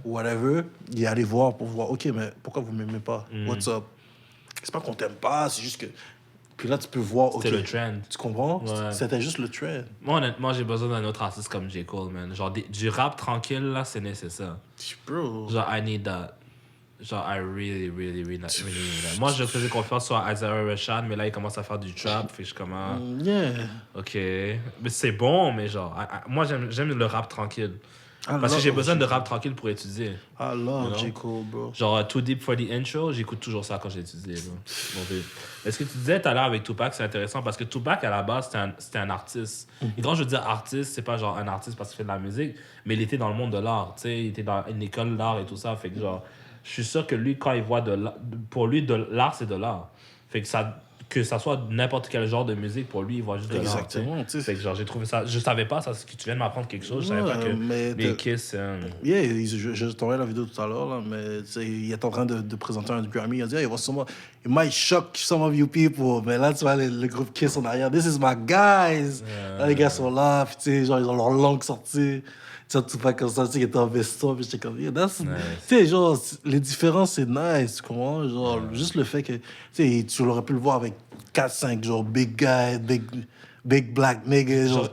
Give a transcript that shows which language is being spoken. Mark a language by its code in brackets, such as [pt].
[fr] whatever, il est allé voir pour voir, OK, mais pourquoi vous m'aimez pas? [en] What's up? [fr] C'est pas qu'on t'aime pas, c'est juste que... Puis là, tu peux voir, OK. C'était le trend. Tu comprends? Ouais. C'était juste le trend. Moi, honnêtement, j'ai besoin d'un autre artiste comme J. Cole, man. Genre, du rap tranquille, là, c'est nécessaire. [en] Bro. Genre, I need that. Genre, I really need that. [fr] Moi, je faisais confiance sur Isaiah Rashad, mais là, il commence à faire du trap. Fait que je suis comme, ah, [en] Yeah. [fr] OK. Mais c'est bon, mais genre, moi, j'aime le rap tranquille. Parce que j'ai besoin de rap tranquille pour étudier. [en] I love You know? J. Cole, bro. [fr] Genre, Too Deep for the Intro, j'écoute toujours ça quand j'étudie. Mais ce que tu disais tout à l'heure avec Tupac, c'est intéressant parce que Tupac, à la base, c'était un artiste. Et quand je veux dire artiste, c'est pas genre un artiste parce qu'il fait de la musique, mais il était dans le monde de l'art. Tu sais, il était dans une école d'art et tout ça. Fait que genre, je suis sûr que lui, quand il voit pour lui, de l'art, c'est de l'art. Fait que ça soit n'importe quel genre de musique, pour lui, il voit juste de l'art. Exactement, tu sais. Fait que genre, j'ai trouvé ça... Je savais pas, ça, c'est que tu viens de m'apprendre quelque chose. Je savais pas que mais les Kiss... Yeah, je t'envoie la vidéo tout à l'heure, là, mais tu sais, il est en train de présenter un Grammy. Il a dit, [en] hey, it might shock some of you people. [fr] Mais là, tu vois le groupe Kiss en arrière. [en] This is my guys. [fr] Là, les gars sont là, puis tu sais, genre, ils ont leur langue sortie. Tu sais, tout pas comme ça, tu sais, ils étaient en veston, puis j'étais comme, [en] yeah, that's... Nice. [fr] Tu sais, genre, les différences, c'est nice, tu comprends? Genre, juste le fait que, tu sais, tu l'aurais pu le voir avec 4-5, genre, [en] big guy, big black nigga, [fr] genre...